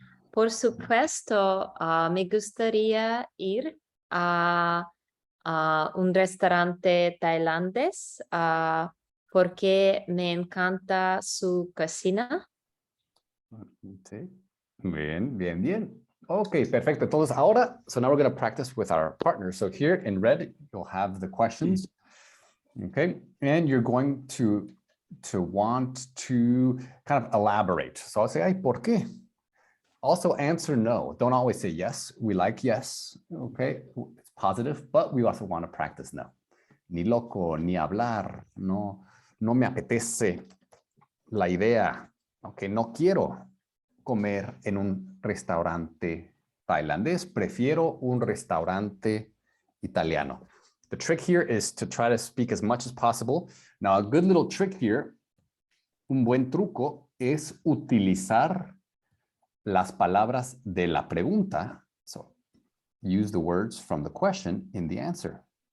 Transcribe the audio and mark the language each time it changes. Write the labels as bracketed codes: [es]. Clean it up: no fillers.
[es] Por supuesto, me gustaría ir a un restaurante tailandés porque me encanta su cocina. Sí. Bien, bien, bien. Okay, perfecto. Entonces ahora, [en] so now we're going to practice with our partner. So here in red, you'll have the questions. Okay, and you're going to want to kind of elaborate. So I'll say, [es] ay, ¿por qué? [en] Also answer no. Don't always say yes. We like yes. Okay, it's positive, but we also want to practice no. [es] Ni loco, ni hablar. No, no me apetece la idea. Okay, no quiero comer en un restaurante tailandés. Prefiero un restaurante italiano. [en] The trick here is to try to speak as much as possible. Now, a good little trick here, [es] un buen truco, es utilizar las palabras de la pregunta. [en] So, use the words from the question in the answer.